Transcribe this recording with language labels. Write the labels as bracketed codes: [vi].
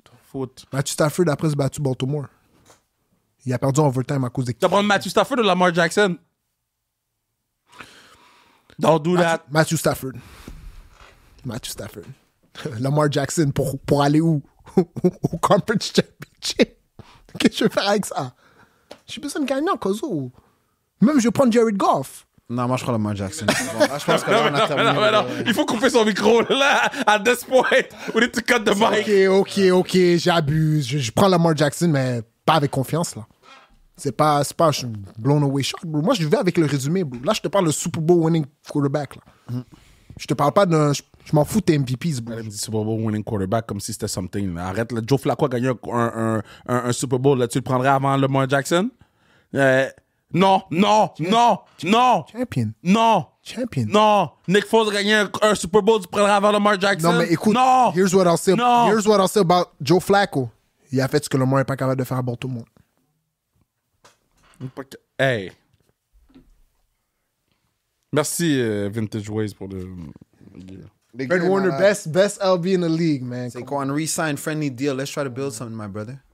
[fr] Foot. Matthew Stafford, après, s'est battu Baltimore. Il a perdu en overtime à cause des... Tu vas prendre Matthew Stafford ou Lamar Jackson? [en] Don't do that. [fr] Matthew Stafford. Matthew Stafford. Lamar Jackson pour aller où? Au Conference Championship. Qu'est-ce que je vais faire avec ça? J'ai besoin de gagner en Kozo. Même je vais prendre Jared Goff. Non, moi, je crois Lamar Jackson. Bon, là, je pense que là, on a terminé. Non. Il faut couper son micro, là. [en] At this point, we need to cut the mic. [fr] Ok, j'abuse. Je prends Lamar Jackson, mais pas avec confiance, là. C'est pas je suis [en] blown away shot, [fr] bro. Moi, je vais avec le résumé, bro. Là, je te parle de Super Bowl winning quarterback, là. Je te parle pas d'un... Je m'en fous de tes MVPs, bro. Elle me dit Super Bowl winning quarterback comme si c'était [en] something. [fr] Là. Arrête, là. Joe Flacco a gagné un Super Bowl. Là. Tu le prendrais avant Lamar Jackson? Non. Champion. Non. Champion. Non. Nick Foles a gagné un Super Bowl. Tu prendrais avant Lamar Jackson? Non, mais écoute, Non. [en] here's what I'll say. [fr] Non. [en] Here's what I'll say about Joe Flacco. [fr] Il a fait ce que Lamar n'est pas capable de faire à Baltimore. Hey. Merci Vintage Ways pour le... [en] Fred Warner, best LB in the league, man. [fr] C'est quoi, un re-sign friendly deal. [en] Let's try to build something, my brother.